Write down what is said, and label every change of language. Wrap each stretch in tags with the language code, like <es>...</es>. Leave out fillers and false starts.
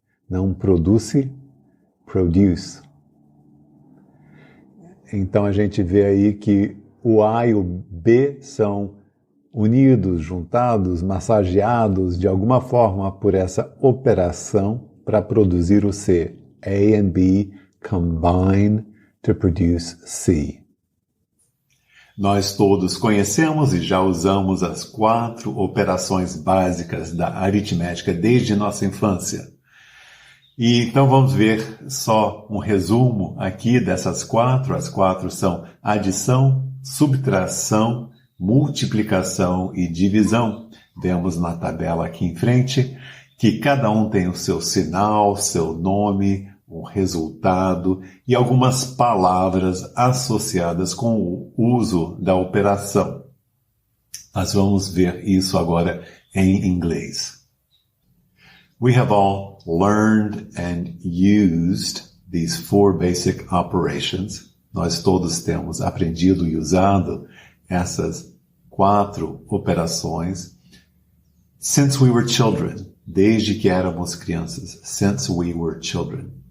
<en>Não produce, produce.</en> <pt>Então a gente vê aí que o A e o B são unidos, juntados, massageados de alguma forma por essa operação para produzir o C.</pt> <en>A and B combine to produce C.</en> <pt>Nós todos conhecemos e já usamos as 4 operações básicas da aritmética desde nossa infância. E então vamos ver só um resumo aqui dessas 4. As 4 são adição, subtração, multiplicação e divisão. Vemos na tabela aqui em frente que cada um tem o seu sinal, seu nome, um resultado e algumas palavras associadas com o uso da operação. Nós vamos ver isso agora em inglês.</pt> <en>We have all learned and used these 4 basic operations.</en> <pt>Nós todos temos aprendido e usado essas 4 operações</pt> <en>since we were children,</en> <pt>desde que éramos crianças, since we were children.</pt>